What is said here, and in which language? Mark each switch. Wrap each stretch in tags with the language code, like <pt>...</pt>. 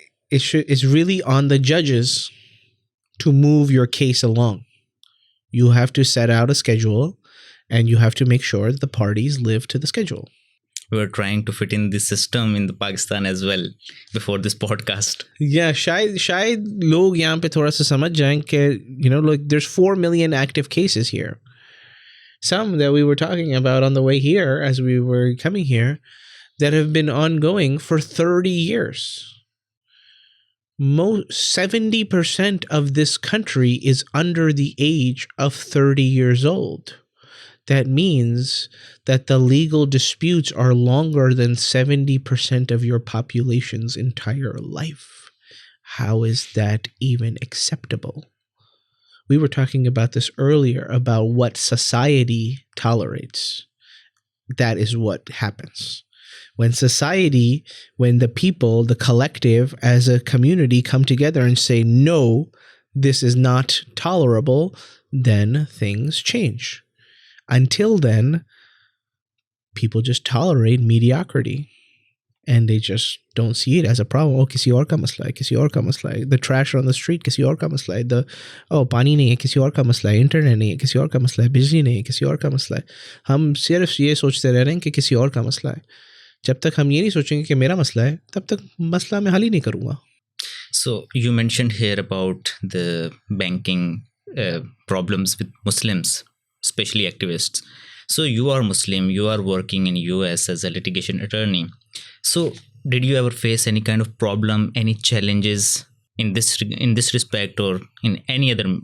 <en>It's really on the judges to move your case along. You have to set out a schedule and you have to make sure that the parties live to the schedule. We were trying to fit in this system in the Pakistan as well before this podcast.</en> <hi>Yeah, शायद लोग यहाँ पे थोड़ा सा समझ जाएं कि</hi> <en>there's 4 million active cases here. Some that we were talking about on the way here as we were coming here that have been ongoing for 30 years. 70% of this country is under the age of 30 years old. That means that the legal disputes are longer than 70% of your population's entire life. How is that even acceptable? We were talking about this earlier, about what society tolerates. That is what happens. When the people, the collective, as a community come together and say, no, this is not tolerable, then things change. Until then, people just tolerate mediocrity and they just don't see it as a problem. Oh,</en> <hi>किसी और का मसला है,</hi> <en>The trash on the street, किसी और का मसला है.</en> <hi>पानी नहीं है, किसी और का मसला है. Internet नहीं है, किसी और का मसला है. बिजली नहीं है, किसी और का मसला है. हम सिर्फ ये सोचते रह रहे हैं कि किसी और का मसला है. जब तक हम ये नहीं सोचेंगे कि मेरा मसला है, तब तक मसला मैं हल ही नहीं करूँगा.</hi> <en>So you mentioned here about the banking problems with Muslims, especially activists. So you are Muslim, you are working in US as a litigation attorney. So did you ever face any kind of problem, any challenges in this respect or in any other?</en>